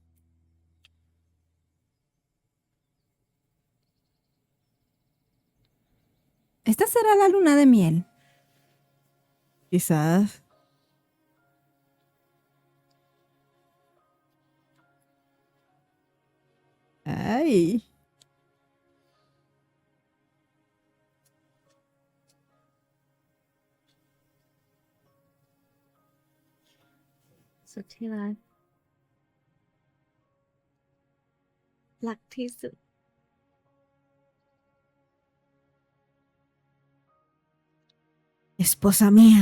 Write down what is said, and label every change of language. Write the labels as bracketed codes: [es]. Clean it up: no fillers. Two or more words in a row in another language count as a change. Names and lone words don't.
[es] Esta será la luna de miel. Quizás. Ay. [th] สุดที่รัก รักที่สุด [es] Esposa mía.